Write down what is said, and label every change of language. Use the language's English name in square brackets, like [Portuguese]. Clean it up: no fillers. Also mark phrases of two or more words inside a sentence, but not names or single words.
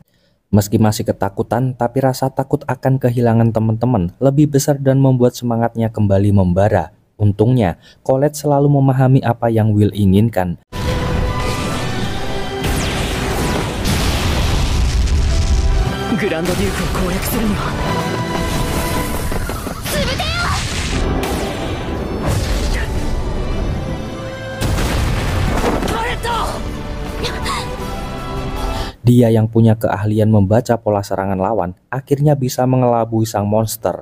[Indonesian] Meski masih ketakutan, tapi rasa takut akan kehilangan teman-teman lebih besar dan membuat semangatnya kembali membara. Untungnya, Colette selalu memahami apa yang Will inginkan. [Japanese] Grand Duke を攻略するには [Indonesian] Dia yang punya keahlian membaca pola serangan lawan akhirnya bisa mengelabui sang monster.